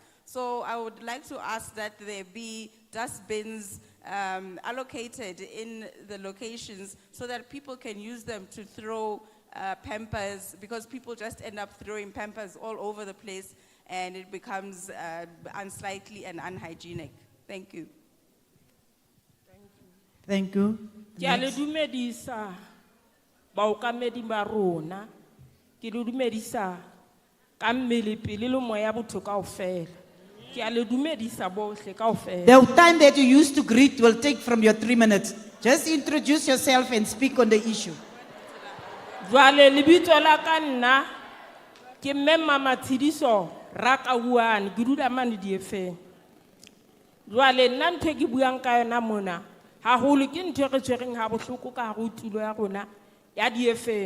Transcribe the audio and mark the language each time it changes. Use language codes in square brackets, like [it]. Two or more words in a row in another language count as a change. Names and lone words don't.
[en] So I would like to ask that there be dustbins allocated in the locations so that people can use them to throw Pampers, because people just end up throwing Pampers all over the place and it becomes unsightly and unhygienic. Thank you. Thank you. [st] Ke a le dumedisa baokamedi ba rona, ke le dumedisa ka mmele pele le moya botho kaofela. Ke a le dumedisa bohle kaofela. [en] The time that you used to greet will take from your 3 minutes. Just introduce yourself and speak on the issue. [st] Jwale lebitso la ka nna ke mme Mama Tshidiso Rakahuane, ke dula mane DFM. Jwale nna ntho ke buang ka yona mona haholo ke ntho re tshwereng ha bohloko ka ho tulo ya rona ya DFM.